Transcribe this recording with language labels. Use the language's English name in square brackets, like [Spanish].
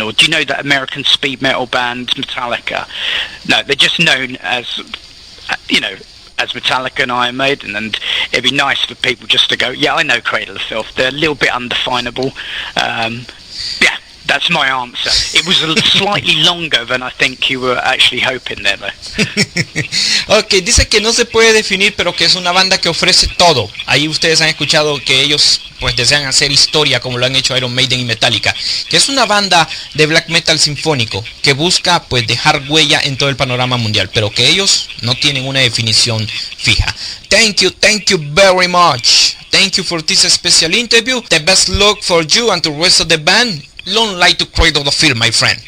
[English] Or do you know that American speed metal band Metallica? No, they're just known as, you know, as Metallica and Iron Maiden, and it'd be nice for people just to go, yeah, I know Cradle of Filth. They're a little bit undefinable. Yeah, that's my answer. It was slightly longer than I think you were actually hoping there, though. [Spanish] Ok, dice que no se puede definir, pero que es una banda que ofrece todo. Ahí ustedes han escuchado que ellos pues desean hacer historia como lo han hecho Iron Maiden y Metallica, que es una banda de black metal sinfónico que busca pues dejar huella en todo el panorama mundial, pero que ellos no tienen una definición fija. [English] Thank you very much. Thank you for this special interview. The best luck for you and the rest of the band. Long life to Cradle of Filth, my friend.